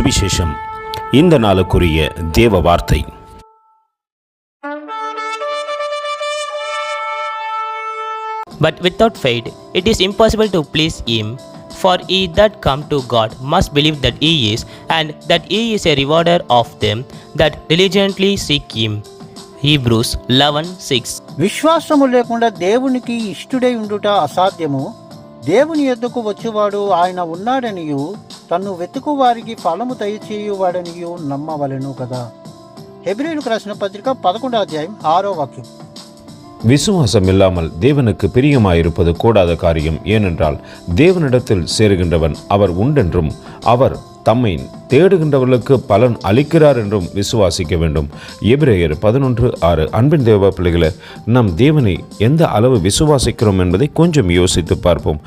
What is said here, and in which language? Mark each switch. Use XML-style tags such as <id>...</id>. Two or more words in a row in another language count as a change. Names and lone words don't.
<ta>சுவிசேஷம். இந்த நாளுக்குரிய தேவ வார்த்தை.</ta> <en>But without faith it is impossible to please him. For he that come to God must believe that he is, and that he is a rewarder of them that diligently seek him. Hebrews 11:6.</en> <te>విశ్వాసము లేకుండా దేవునికి ఇష్టుడై ఉండుట అసాధ్యము. దేవుని యొద్దకు వచ్చేవాడు ఆయన ఉన్నాడనియు తన్ను వెతుకు వారికి ఫలము దయచేయువాడనియు నమ్మవలెను కదా. హెబ్రీయులకు రాసిన పత్రిక 11వ అధ్యాయం 6వ వాక్యం.</te> <ta>விசுவாசம் இல்லாமல் தேவனுக்கு பிரியமாயிருப்பது கூடாத காரியம். ஏனென்றால் தேவனிடத்தில் சேருகின்றவன் அவர் உண்டென்றும் அவர் தம்மை தேடுகின்றவர்களுக்கு பலன் அளிக்கிறார் என்றும் விசுவாசிக்க வேண்டும். எபிரேயர் 11:6. அன்பின் தேவ பிள்ளைகளை, நாம் தேவனை எந்த அளவு விசுவாசிக்கிறோம் என்பதை கொஞ்சம் யோசித்து பார்ப்போம்.</ta>